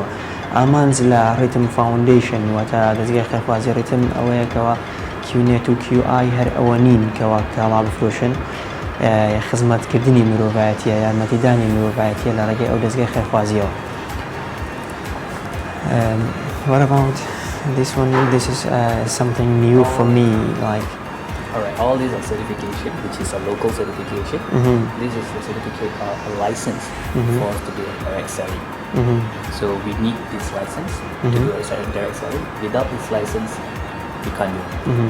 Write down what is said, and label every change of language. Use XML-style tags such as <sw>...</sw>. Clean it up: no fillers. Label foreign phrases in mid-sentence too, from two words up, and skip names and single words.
<ckb>ئامانج لە ڕیتم فاوندیشن واتە دەستگای خێرخوازی ڕیتم ئەوەیەکەوە کیونێت و کیوآی هەر ئەوە نین کەوا کاڵا بفرۆشن خزمەتکردنی مرۆڤایەتیە یارمەتیدانی مرۆڤایەتیە لە ڕێگەی ئەو دەستگای خێرخوازیەوە.</ckb> <en>What about this one? This is something new for me, like. Alright, all these are certification, which is a local certification. This is a certificate of a license for us to do a direct selling. So we need this license to do a direct selling. Without this license, we can't do it.</en>